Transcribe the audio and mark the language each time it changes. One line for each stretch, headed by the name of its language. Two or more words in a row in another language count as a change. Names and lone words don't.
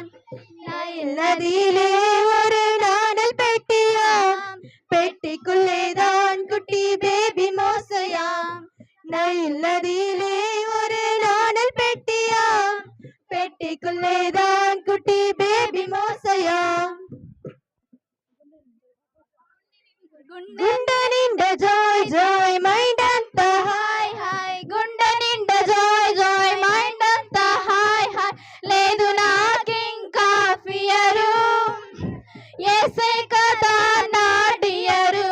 Tamil: நைல் நதியிலே ஒரு நாணல் பெட்டியாம், பெட்டிக்குள்ளேதான் குட்டி பேபி மோசையாம். நைல் நதியிலே ஒரு நாணல் பெட்டியாம், பெட்டிக்குள்ளேதான் குட்டி பேபி மோசையாம்.
Telugu: గుండెనిండ
English: joy joy mind
Telugu: అంతా హాయ్ హాయ్, గుండెనిండ
English: joy joy mind
Telugu: అంతా హాయ్ హాయ్. లేదు నాకింకా ఫియరు, యేసే కదా నా డియరు.